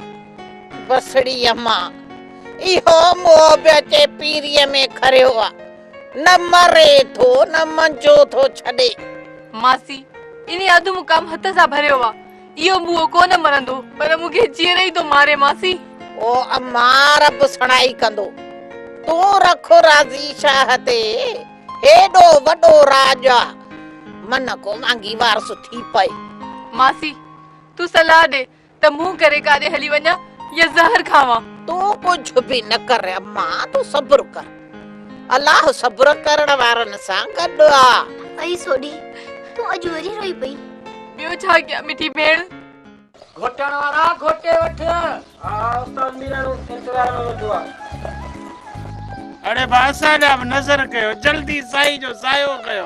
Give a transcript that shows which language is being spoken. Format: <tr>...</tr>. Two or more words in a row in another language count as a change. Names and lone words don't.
<sd>बसड़ी अम्मा इहो मोह पियो अचे पीरीअ में खरियो आहे न मरे थो न मंजो थो छॾे मासी इन अधु मुकाम हथ सां भरियो आहे इहो बुओ कोन मरंदो पर मूंखे जीअर ई थो मारे मासी ओ अम्मा रब सणाई कंदो तूं रख राज़ी शाह ते हेॾो वॾो राज मन को मांगी वारस थी पए मासी तू सलाह दे त मुंह करे काॾे हली वञा या ज़हर खावां तू कुछ भी न कर अम्मा तू सब्र कर अल्लाह सब्र करण वारनि सां गॾु आहे आई सोडी तू अॼु वरी रोई पई ॿियो छा कयां मिठी भेण घोटण वारा घोटे वठ उस्ताद मीराणो इंतज़ार में वेठो आहे अरे बासा ॾा बि नज़र कयो जल्दी साईं जो सायो कयो</sd>